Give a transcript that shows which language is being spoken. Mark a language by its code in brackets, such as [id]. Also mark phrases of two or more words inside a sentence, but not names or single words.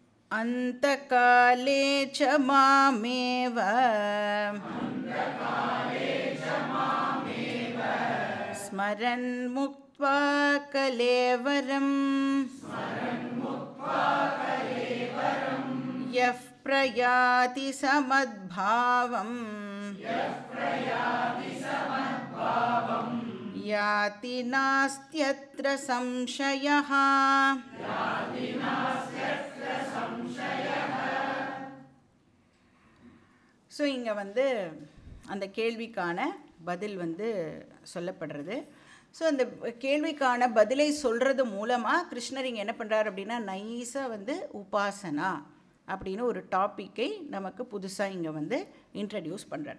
[sa] अन्तकाले च मामेव स्मरन् मुक्त्वा कलेवरम् यः प्रयाति समद्भावम् याति नास्त्यत्र संशयः. [ta] ஸோ இங்கே வந்து அந்த கேள்விக்கான பதில் வந்து சொல்லப்படுறது. ஸோ அந்த கேள்விக்கான பதிலை சொல்கிறது மூலமாக கிருஷ்ணர் இங்கே என்ன பண்ணுறாரு அப்படின்னா நைஸாக வந்து உபாசனா அப்படின்னு ஒரு டாப்பிக்கை நமக்கு புதுசாக இங்கே வந்து இன்ட்ரடியூஸ் பண்ணுறார்.